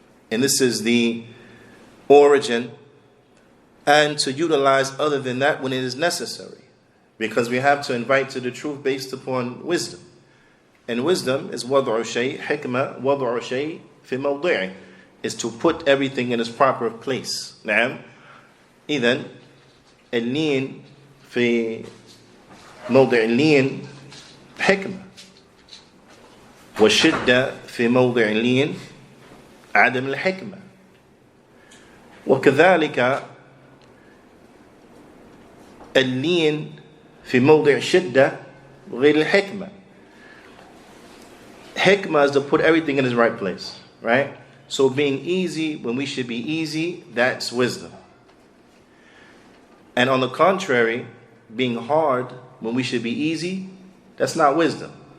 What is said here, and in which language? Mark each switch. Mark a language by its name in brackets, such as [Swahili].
[English] And this is the origin. And to utilize other than that when it is necessary. Because we have to invite to the truth based upon wisdom. And wisdom is [Arabic] وَضْعُ شَيْء حِكْمَةً وَضْعُ شَيْء فِي مَوْضِعِهِ, [English] is to put everything in its proper place. [Arabic] نعم. إذن اللين في موضع اللين حكمة, والشدة في موضع اللين عدم الحكمة. وكذلك اللين في موضع الشدة غير الحكمة. [English] Hikmah is to put everything in its right place, right? So being easy when we should be easy, that's wisdom. And on the contrary, being hard when we should be easy, that's not wisdom.